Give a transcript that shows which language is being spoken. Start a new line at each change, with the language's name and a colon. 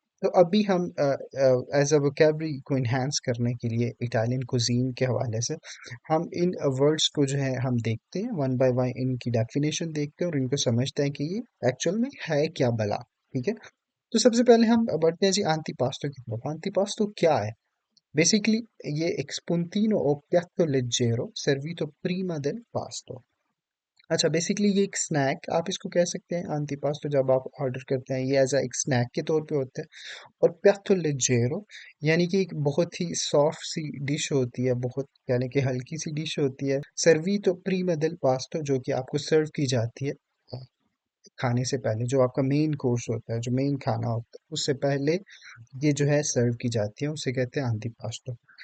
Hindi: तो अभी हम एज अ वोकेबलरी को इन्हांस करने के लिए इटालियन कुजीन के हवाले से हम इन वर्ड्स को जो है हम देखते हैं, वन बाय वन इनकी डेफिनेशन देखते हैं और इनको समझते हैं कि ये एक्चुअल में है क्या भला। ठीक है। तो सबसे पहले हम बढ़ते हैं जी antipasto की तरफ। antipasto क्या है? बेसिकली ये एक
Italian: spuntino o piatto leggero servito prima del pasto।
Hindi: अच्छा, बेसिकली ये एक स्नैक आप इसको कह सकते हैं। antipasto जब आप ऑर्डर करते हैं ये एज अ एक स्नैक के तौर पे होता है। और
Italian: piatto leggero
Hindi: यानी कि एक बहुत ही सॉफ्ट सी डिश होती है, बहुत यानी कि हल्की सी डिश होती है।
Italian: सर्वीतो prima del pasto
Hindi: जो कि आपको सर्व की जाती है खाने से पहले, जो आपका मेन कोर्स होता है, जो मेन खाना होता है उससे पहले ये जो है सर्व की जाती है, उसे कहते हैं antipasto।